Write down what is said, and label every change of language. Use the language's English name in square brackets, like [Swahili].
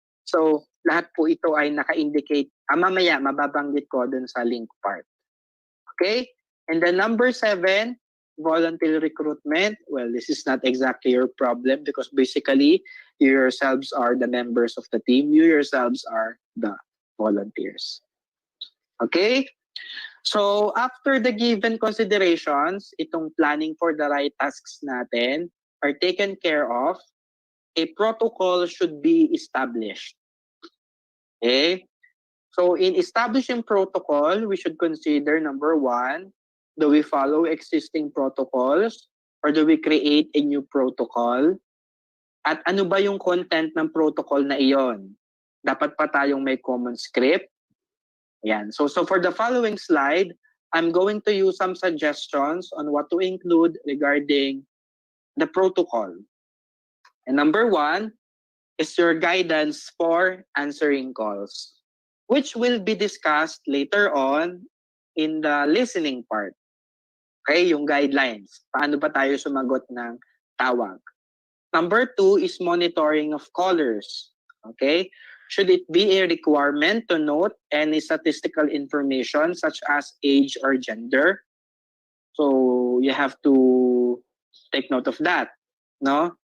[Filipino] So, lahat po ito ay naka-indicate. Mamaya, mababanggit ko dun sa link part. Okay? [English] And then number 7, voluntary recruitment. Well, this is not exactly your problem because basically you yourselves are the members of the team. You yourselves are the volunteers. Okay? So after the given considerations, itong planning for the right tasks natin are taken care of, a protocol should be established. Okay? So in establishing protocol, we should consider number 1, do we follow existing protocols or do we create a new protocol? [Filipino] At ano ba yung content ng protocol na iyon? Dapat pa tayong may common script? Yan. [English] So for the following slide, I'm going to use some suggestions on what to include regarding the protocol. And number 1 is your guidance for answering calls, which will be discussed later on in the listening part. [Filipino] Okay, yung guidelines. Paano ba tayo sumagot ng tawag? [English] Number 2 is monitoring of callers. Okay, should it be a requirement to note any statistical information such as age or gender? So you have to take note of that, no?